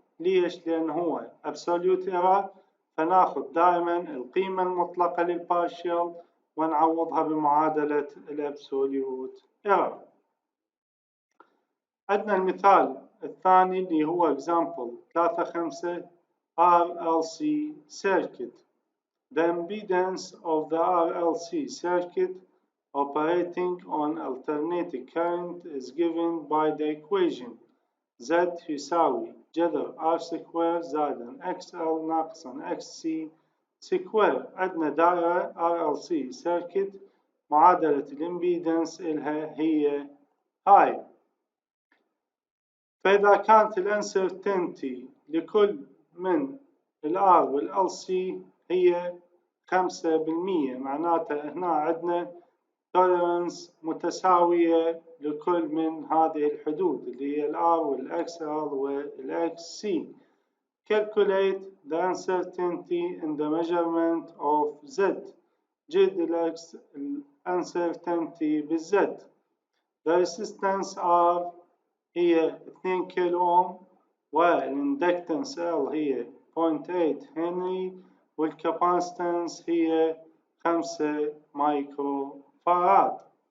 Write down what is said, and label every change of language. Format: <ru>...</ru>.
<ar>ليش؟ لأن هو absolute error، فناخذ دائما القيمة المطلقة للبارشل ونعوضها بمعادلة الأبسوليوت إيرور. عندنا المثال الثاني اللي هو example 3.5 RLC circuit.</ar> <en>The impedance of the RLC circuit operating on alternating current is given by the equation Z يساوي جذر R square زائدا XL ناقصا XC square.</en> <ar>عندنا دائرة RLC circuit معادلة الامبيدنس إلها هي هاي. فإذا كانت الانسرتينتي لكل من الR والLC هي 5%، معناتها هنا عندنا tolerance متساوية لكل من هذه الحدود اللي هي الR والXL والXC.</ar> <en>Calculate the uncertainty in the measurement of Z.</en> <ar>جد uncertainty بالZ. The resistance R هي 2 كيلو أوم والإندكتنس L هي 0.8 هنري والكاباسيتنس هي 5 مايكرو فاراد.</ar>